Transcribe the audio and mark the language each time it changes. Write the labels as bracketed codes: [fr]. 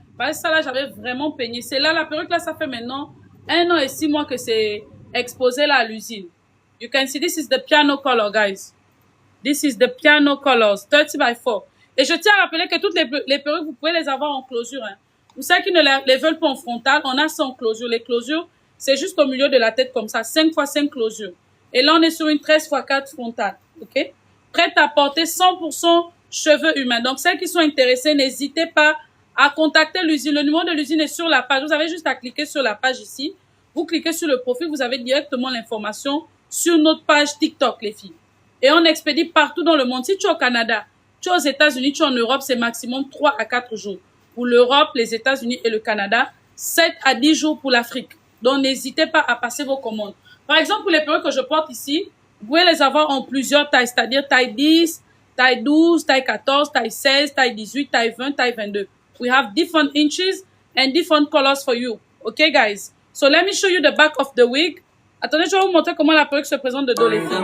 [fr] Parce que ça là, j'avais vraiment peigné. C'est là, la perruque là, ça fait maintenant 1 an et 6 mois que c'est exposé là à l'usine. [en] You can see this is the piano color, guys. This is the piano colors, 30 by 4. [fr] Et je tiens à rappeler que toutes les perruques, vous pouvez les avoir en closure. Hein. Pour ceux qui ne les veulent pas en frontal, on a ça en closure. Les closures, c'est juste au milieu de la tête comme ça, 5 x 5 closures. Et là, on est sur une 13 x 4 frontale, ok? Prête à porter 100% cheveux humains. Donc, celles qui sont intéressées, n'hésitez pas à contacter l'usine. Le numéro de l'usine est sur la page. Vous avez juste à cliquer sur la page ici. Vous cliquez sur le profil, vous avez directement l'information sur notre page TikTok, les filles. Et on expédie partout dans le monde. Si tu es au Canada, tu es aux États-Unis, tu es en Europe, c'est maximum 3 à 4 jours. Pour l'Europe, les États-Unis et le Canada, 7 à 10 jours pour l'Afrique. Donc, n'hésitez pas à passer vos commandes. Par exemple, pour les perruques que je porte ici, vous pouvez les avoir en plusieurs tailles, c'est-à-dire taille 10, taille 12, taille 14, taille 16, taille 18, taille 20, taille 22. [en] We have different inches and different colors for you. Okay, guys? So, let me show you the back of the wig. [fr] Attendez, je vais vous montrer comment la perruque se présente de dos, les filles.